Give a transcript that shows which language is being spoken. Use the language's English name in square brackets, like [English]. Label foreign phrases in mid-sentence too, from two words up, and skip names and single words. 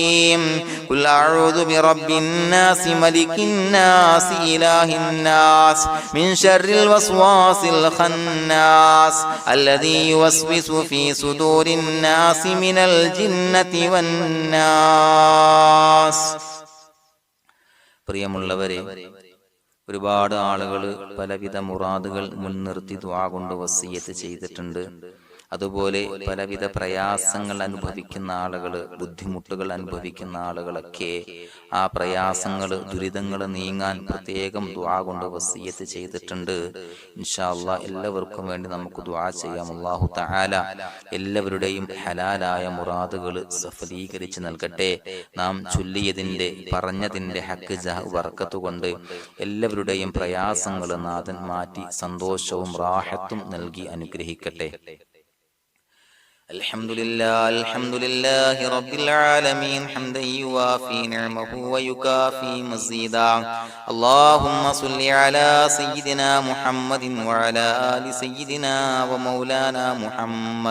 [Arabic] قل أعوذ برب الناس ملك الناس إله الناس من شر الوسواس الخناس الذي يوسوس في صدور الناس من الجنة والناس. [Malayalam] പ്രിയമുള്ളവരെ, ഒരുപാട് ആളുകൾ പലവിധ മുറാദുകൾ മുൻനിർത്തി ദുആ കൊണ്ട് വസിയത്ത് ചെയ്തിട്ടുണ്ട്. അതുപോലെ പലവിധ പ്രയാസങ്ങൾ അനുഭവിക്കുന്ന ആളുകൾ, ബുദ്ധിമുട്ടുകൾ അനുഭവിക്കുന്ന ആളുകളൊക്കെ ആ പ്രയാസങ്ങൾ, ദുരിതങ്ങൾ നീങ്ങാൻ പ്രത്യേകം ദുആ കൊണ്ട് വസിയത്ത് ചെയ്തിട്ടുണ്ട്. [Arabic] إن شاء الله [Malayalam] എല്ലാവർക്കും വേണ്ടി നമുക്ക് ദുആ ചെയ്യാം. അല്ലാഹു തആല എല്ലാവരുടെയും ഹലാലായ മുറാദുകൾ സഫലീകരിച്ച് നൽകട്ടെ. നാം ചൊല്ലിയതിന്റെ, പറഞ്ഞതിന്റെ ഹക്ക് ജാഹ് ബർക്കത്ത് കൊണ്ട് എല്ലാവരുടെയും പ്രയാസങ്ങൾ നാഥൻ മാറ്റി സന്തോഷവും റാഹത്തും നൽകി അനുഗ്രഹിക്കട്ടെ. [Arabic] الحمد لله رب العالمين حمدا يوافي نعمه ويكافي مزيدا. اللهم صل على سيدنا محمد وعلى آل سيدنا ومولانا محمد.